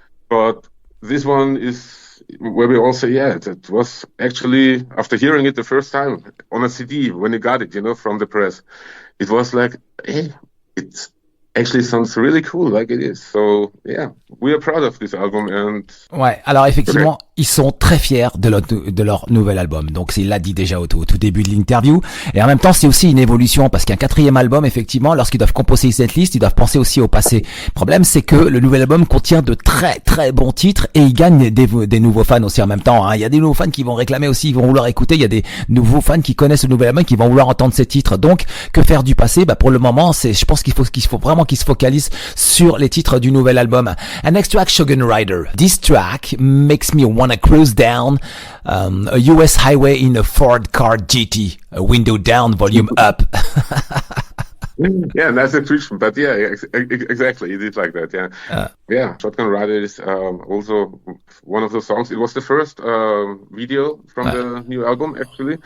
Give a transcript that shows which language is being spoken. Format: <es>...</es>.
<en>But this one is where we all say, it was actually, after hearing it the first time on a CD, when you got it, from the press, it was like, hey, it's actually sounds really cool like it is. So, we are proud of this album.</en> <fr>Ouais, alors effectivement, ils sont très fiers de leur nouvel album. Donc il l'a dit déjà au tout début de l'interview. Et en même temps, c'est aussi une évolution parce qu'un 4e album, effectivement, lorsqu'ils doivent composer cette liste, ils doivent penser aussi au passé. Le problème, c'est que le nouvel album contient de très très bons titres et il gagne des nouveaux fans aussi en même temps. Hein. Il y a des nouveaux fans qui vont réclamer aussi, ils vont vouloir écouter. Il y a des nouveaux fans qui connaissent le nouvel album, qui vont vouloir entendre ces titres. Donc, que faire du passé? Pour le moment, je pense qu'il faut vraiment qu'ils se focalisent sur les titres du nouvel album.</fr> <en>And next track, Shogun Rider. This track makes me wanna cruise down a US highway in a Ford car GT, window down, volume up. Yeah, that's a description, but exactly, it is like that. Shotgun Rider is also one of the songs. It was the first video from the new album, actually.</en>